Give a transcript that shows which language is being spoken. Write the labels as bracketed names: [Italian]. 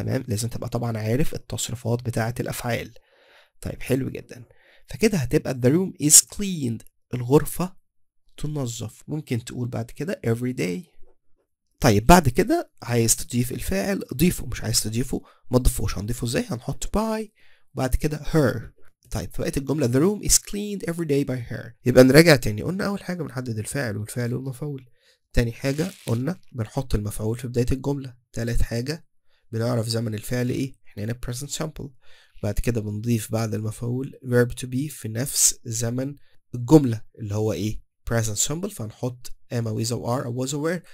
[Arabic] تمام، لازم تبقى طبعا عارف التصريفات بتاعة الأفعال. طيب حلو جدا. فكده هتبقى [English] the room is cleaned، [Arabic] الغرفة تنظف. ممكن تقول بعد كده every day. طيب بعد كده عايز تضيف الفاعل ضيفه، مش عايز تضيفه ما تضيفوش. هنضيفه ازاي؟ هنحط by وبعد كده her. طيب فبقت الجملة [English] the room is cleaned every day by her. [Arabic] يبقى نراجع تاني. قلنا أول حاجة بنحدد الفاعل والفعل والمفعول. تاني حاجة قلنا بنحط المفعول في بداية الجملة. تالت حاجة بنعرف زمن الفعل ايه، احنا هنا present simple. بعد كده بنضيف بعد المفعول verb to be في نفس زمن الجملة اللي هو ايه present simple، فهنحط am أو is أو are أو was أو were.